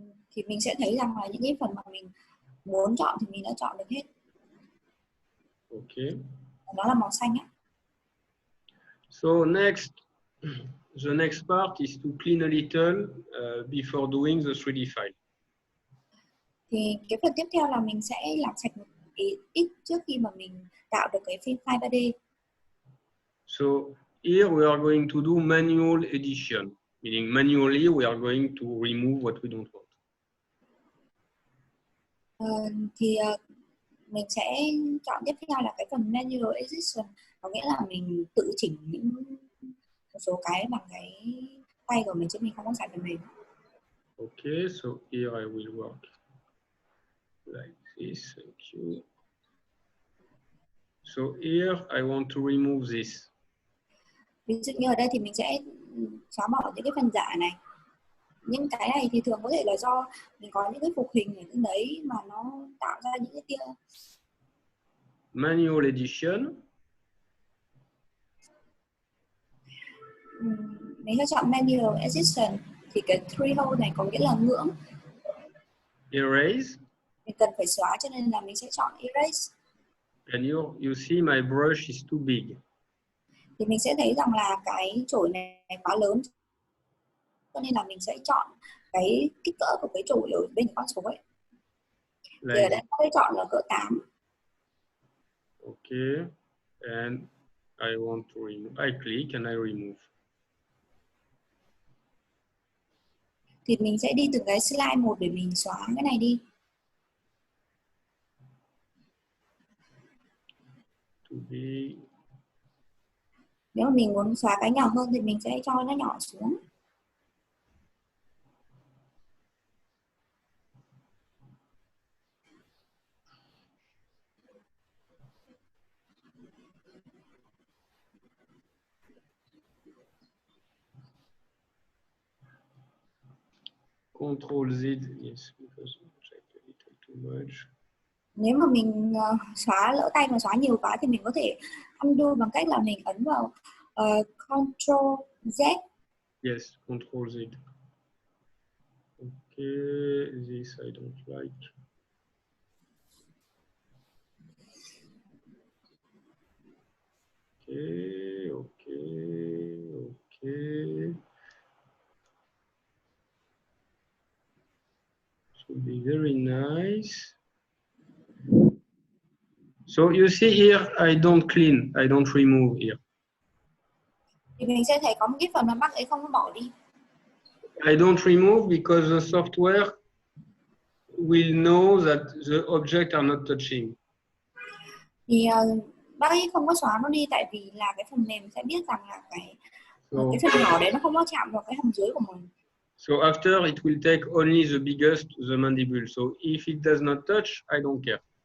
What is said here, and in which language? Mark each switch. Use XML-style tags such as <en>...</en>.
<vi>Thì mình sẽ thấy rằng là những cái phần mà mình muốn chọn thì mình đã chọn được hết.</vi> <en>Okay.</en> <vi>Nó là màu xanh á.</vi> <en>So next, the next part is to clean a little before doing the 3D file.</en> <vi>Thì cái phần tiếp theo là mình sẽ làm sạch ít trước khi mà mình tạo được cái file 3D.</vi> <en>So here we are going to do manual edition, meaning manually we are going to remove what we don't want.</en> <vi>Thì mình sẽ chọn tiếp theo là cái phần manual edition, có nghĩa là mình tự chỉnh một số cái bằng cái tay của mình chứ mình không có xài phần mềm.</vi> <en>Okay, so here I will work like this. Thank you. So here I want to remove this.</en> <vi>Ví dụ như ở đây thì mình sẽ xóa bỏ những cái phần giả này. Những cái này thì thường có thể là do mình có những cái phục hình ở trên đấy mà nó tạo ra những cái tia.</vi> <en>Manual edition.</en> <vi>Mình sẽ chọn manual edition, thì cái threshold này có nghĩa là ngưỡng.</vi> <en>Erase.</en> <vi>Mình cần phải xóa cho nên là mình sẽ chọn erase.</vi> <en>And you see my brush is too big.</en> <vi>Thì mình sẽ thấy rằng là cái chổi này quá lớn, cho nên là mình sẽ chọn cái kích cỡ của cái chổi ở bên con số ấy. Thì ở đây có thể chọn là cỡ 8.</vi> <en>Okay, and I want to remove. I click and I remove.</en> <vi>Thì mình sẽ đi từng cái slide một để mình xóa cái này đi.</vi> <en>To be.</en> <vi>Nếu mà mình muốn xóa cái nhỏ hơn thì mình sẽ cho nó nhỏ xuống.</vi> <en>Control Z, yes, because I checked a little too much.</en> <vi>Nếu mà mình xóa lỡ tay mà xóa nhiều quá thì mình có thể undo bằng cách là mình ấn vào Control Z.</vi> <en>Yes, Control Z. Okay, this I don't like. Okay, okay, okay. Should be very nice. So you see here, I don't clean, I don't remove here.</en> <vi>Thì mình sẽ thấy có một cái phần mà bác ấy không có bỏ đi.</vi> <en>I don't remove because the software will know that the object are not touching.</en> <vi>Thì bác ấy không có xóa nó đi tại vì là cái phần mềm sẽ biết rằng là cái phần nhỏ đấy nó không có chạm vào cái hàm dưới của mình.</vi> <en>So after it will take only the biggest, the mandible. So if it does not touch, I don't care.</en>